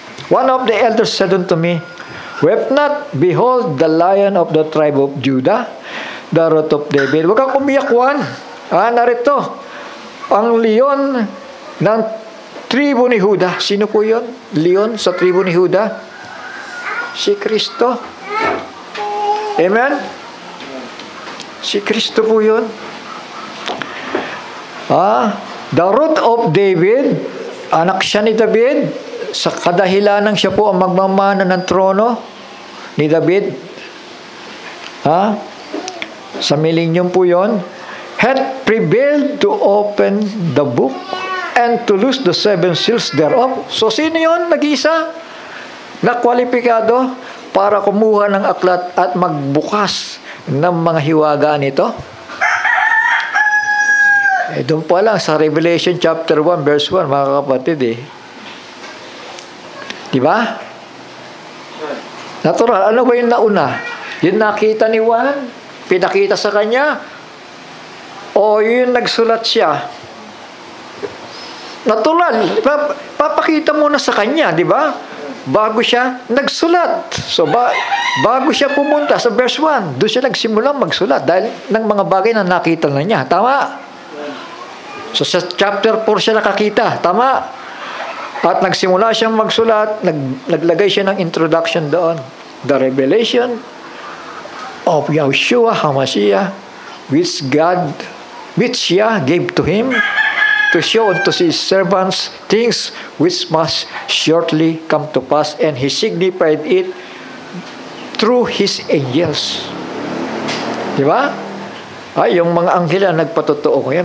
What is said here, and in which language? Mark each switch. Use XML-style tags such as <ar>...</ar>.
<en>One of the elders said unto me, "Weep not, behold the Lion of the tribe of Judah, the Root of David."</en> <tl>Huwag kang umiyak, Juan. Narito, ang leon ng tribo ni Judah. Sino po yun? Leon sa tribo ni Judah? Si Kristo. Amen? Si Kristo po yun.</tl> <en>The Root of David,</en> <tl>anak siya ni David, sa kadahilanang siya po ang magmamana ng trono ni David. Sa millennium po yun,</tl> <en>had prevailed to open the book and to loose the 7 seals thereof.</en> <tl>So, sino yun? Nag-isa na kwalipikado para kumuha ng aklat at magbukas ng mga hiwaga nito? Doon pa lang sa Revelation chapter 1 verse 1, mga kapatid di ba? Natural, ano ba yung nauna? Yung nakita ni Juan, pinakita sa kanya, o yung nagsulat siya? Natural, papakita muna sa kanya, di ba? Bago siya nagsulat. So, bago siya pumunta sa verse 1, doon siya nagsimulang magsulat dahil ng mga bagay na nakita na niya. Tama? So, sa chapter 4 siya nakakita. Tama? At nagsimula siyang magsulat, naglagay siya ng introduction doon.</tl> <en>the revelation of Yahushua HaMashiach, which Yah gave to him, to show unto his servants things which must shortly come to pass, and he signified it through his angels.</en> <tl>Di ba? Ay, yung mga anghel na nagpatotoo ko yan.</tl>